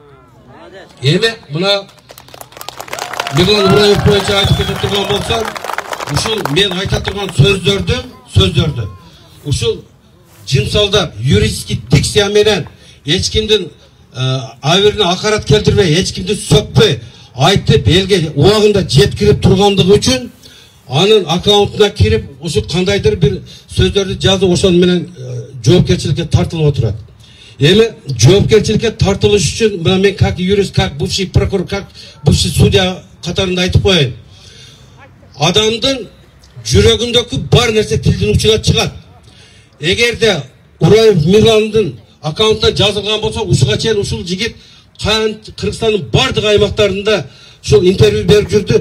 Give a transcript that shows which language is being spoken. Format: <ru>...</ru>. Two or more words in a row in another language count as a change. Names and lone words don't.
<ky>Эми мына Мирлан Ураев боюнча айтып кете турган болсам, ушул мен айта турган сөздөрдү ушул жымсалдап,</ky> <ru>юридический дикция</ru> <ky>менен эч кимдин абирине акарат келтирбей, эч кимди сөкпөй айтып элге убагында жеткирип тургандыгы үчүн анын аккаунтуна кирип ушу кандайдыр бир сөздөрдү жазып ошон менен жоопкерчиликке тартылып отурат. Эми жоопкерчиликке тартылыш үчүн мына мен</ky> <ru>как юрист, как бывший прокурор, как бывший судья</ru> <ky>катарында айтып коеюн. Адамдын жүрөгүндөгү бар нерсе тилдин учуна чыгат. Эгерде Ураев Мирландын аккаунтуна жазылган болсо, ушуга чейин ушул жигит Кыргызстандын бардык аймактарында ушул интервью берип жүрдү.</ky>